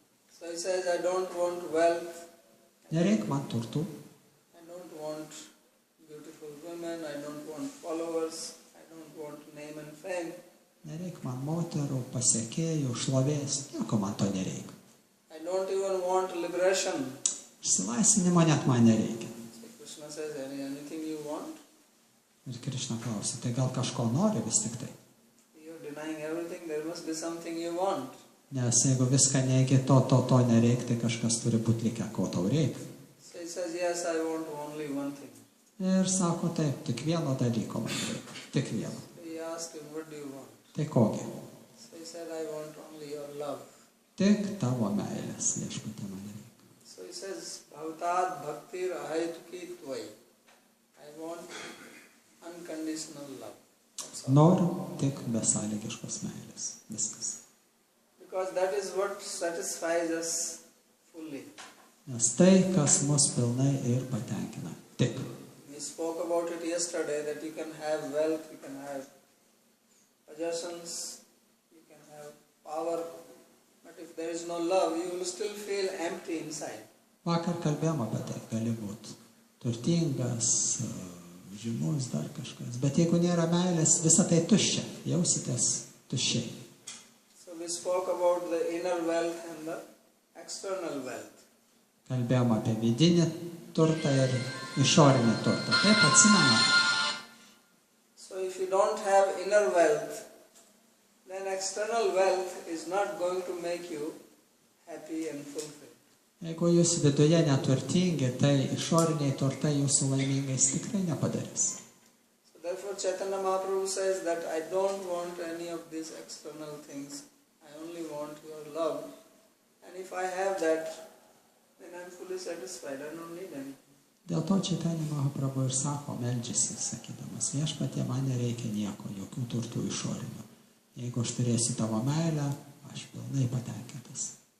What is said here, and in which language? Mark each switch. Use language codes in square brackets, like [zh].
[en] So he says, I don't want wealth, [lt] Nereik man turtų, [en] I don't want beautiful women, I don't want followers, I don't want name and fame. [lt] nereik man moterų, pasiekėjų, šlovės, nieko man to nereikia. [en] I don't even want liberation. [lt] Išsilaisvinimo net man nereikia. [en] So Krishna says, anything you want? [lt] Ir Krišna klausė, tai gal kažko nori vis tik tai? [en] You're denying everything, there must be something you want. [lt] Nes jeigu viską neigi, to nereikia, tai kažkas turi būti likę, ko tau reikia. [en] So he says, yes, I want only one thing. [lt] Ir sako, taip, tik vieno dalyko man reikia, tik vieno. [en] So he asked him, what do you want? [lt] Tai kogi? [en] So he said, I want only your love. [lt] Tik tavo meilės, viešpatie man reikia. [en] So he says, [sa] bhavatat bhaktir ahaituki tvai. [en] I want unconditional love. That's all. [lt] Noriu tik besąlygiškos meilės. Viskas. [en] Because that is what satisfies us fully. [lt] Nes tai, kas mus pilnai ir patenkina. Tik. [en] We spoke about it yesterday that you can have wealth, you can have possessions, you can have power, but if there is no love, you will still feel empty inside. [lt] Vakar kalbėjom apie tai, gali būti turtingas, žymus, dar kažkas. Bet jeigu nėra meilės, visa tai tuščia. Jausitės tuščiai. [en] So we spoke about the inner wealth and the external wealth. [lt] Kalbėjom apie vidinį turtą ir išorinį turtą. Taip, atsimenat. [en] So if you don't have inner wealth, then external wealth is not going to make you happy and fulfilled. [lt] Jeigu jūs viduje neturtingi, tai išoriniai turtai jūsų laimingais tikrai nepadarys. [en] So therefore Chaitanya Mahaprabhu says that I don't want any of these external things. I only want your love. And if I have that, then I'm fully satisfied. I don't need anything. [lt] Dėl to Chaitanya Mahaprabhu ir sako, meldžiasi, sakydamas, viešpatie, man nereikia nieko, jokių turtų išorinių. Jeigu aš turėsiu tavo meilę, aš pilnai patenkintas.